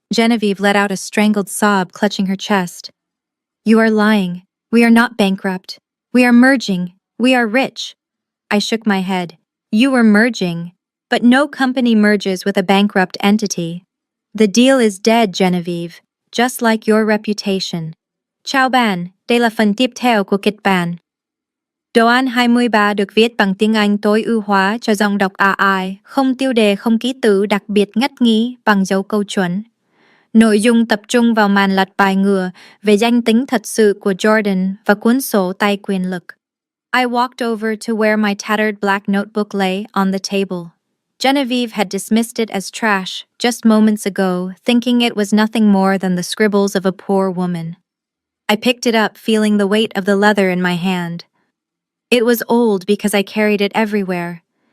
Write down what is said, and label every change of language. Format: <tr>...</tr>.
<en>Genevieve let out a strangled sob, clutching her chest. You are lying. We are not bankrupt. We are merging. We are rich. I shook my head. You were merging. But no company merges with a bankrupt entity. The deal is dead, Genevieve, just like your reputation.</en> <vi>Chào bạn, đây là phần tiếp theo của kịch bản. Đoạn 23 được viết bằng tiếng Anh tối ưu hóa cho dòng đọc AI, không tiêu đề, không ký tự, đặc biệt ngắt nghí bằng dấu câu chuẩn. Nội dung tập trung vào màn lật bài ngựa về danh tính thật sự của Jordan và cuốn sổ tay quyền lực.</vi> <en>I walked over to where my tattered black notebook lay on the table. Genevieve had dismissed it as trash just moments ago, thinking it was nothing more than the scribbles of a poor woman. I picked it up, feeling the weight of the leather in my hand. It was old because I carried it everywhere.</en>